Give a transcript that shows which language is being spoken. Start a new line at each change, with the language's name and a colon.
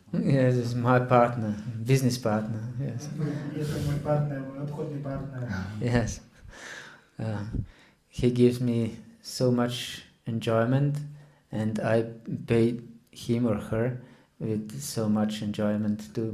English: yes, it's my partner, business partner. Yes.
Slovak: Je to môj partner, môj obchodný partner.
English: Yes. He gives me so much enjoyment, and I pay him or her with so much enjoyment too.